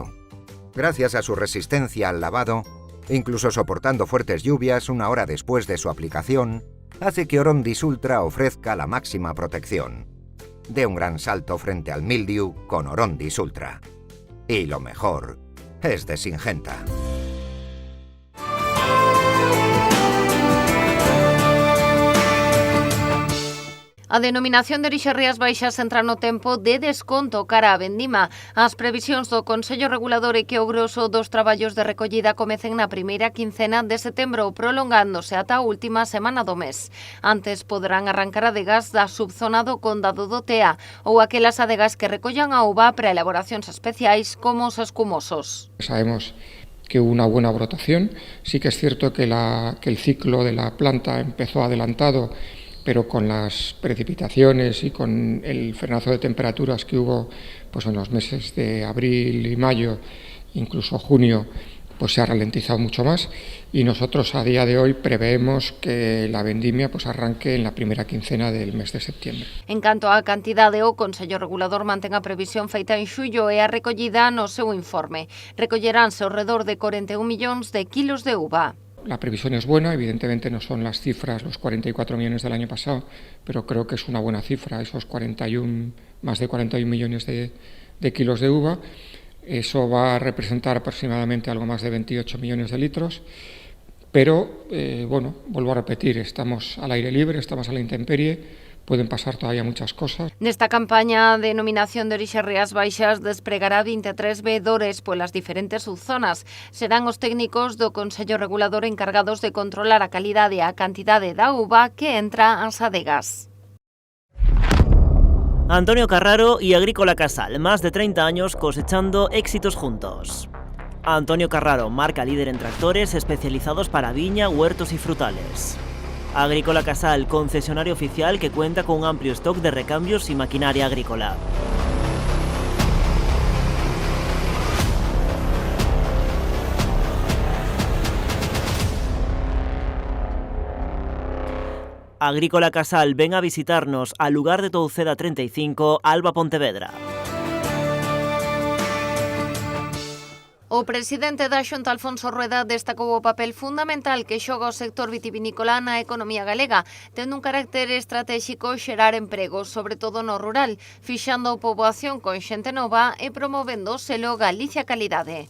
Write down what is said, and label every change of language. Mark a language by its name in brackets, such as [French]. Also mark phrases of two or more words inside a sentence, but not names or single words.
[Spanish] Gracias a su resistencia al lavado, incluso soportando fuertes lluvias una hora después de su aplicación, hace que Orondis Ultra ofrezca la máxima protección. De un gran salto frente al mildiu con Orondis Ultra. Y lo mejor es de Syngenta. [Galician] A denominación de orixe Rías Baixas entra no tempo de desconto cara a vendima. As previsións do Consello Regulador é que o groso dos traballos de recollida comecen na primeira quincena de setembro, prolongándose ata a última semana do mes. Antes poderán arrancar adegas da subzona do Condado do Tea ou aquelas adegas que recollan a uva para elaboracións especiais como os escumosos. [Spanish] Sabemos que hubo una buena brotación. Sí que es cierto que el ciclo de la planta empezó adelantado, pero con las precipitaciones y con el frenazo de temperaturas que hubo pues en los meses de abril y mayo, incluso junio, pues se ha ralentizado mucho más, y nosotros a día de hoy preveemos que la vendimia pues arranque en la primera quincena del mes de septiembre. [Galician] En canto á cantidade, o Consello Regulador mantén a previsión feita en xullo e a recollida no seu informe. Recolleránse ao redor de 41 millóns de kilos de uva. [Spanish] La previsión es buena, evidentemente no son las cifras, los 44 millones del año pasado, pero creo que es una buena cifra, esos más de 41 millones de kilos de uva. Eso va a representar aproximadamente algo más de 28 millones de litros, pero, vuelvo a repetir, estamos al aire libre, estamos a la intemperie, pueden pasar todavía muchas cosas. [Galician] Nesta campaña de denominación de orixe Rías Baixas despregará 23 veedores polas diferentes subzonas. Serán os técnicos do Consello Regulador encargados de controlar a calidade e a cantidade da uva que entra ás adegas. [Spanish] Antonio Carraro y Agrícola Casal, más de 30 años cosechando éxitos juntos. Antonio Carraro, marca líder en tractores especializados para viña, huertos y frutales. Agrícola Casal, concesionario oficial que cuenta con un amplio stock de recambios y maquinaria agrícola. Agrícola Casal, ven a visitarnos al lugar de Touceda 35, Alba, Pontevedra. [Galician] O presidente da Xunta, Alfonso Rueda, destacou o papel fundamental que xoga o sector vitivinícola na economía galega, tendo un carácter estratégico xerar empregos, sobre todo no rural, fixando a poboación con xente nova e promovendo o selo Galicia Calidade.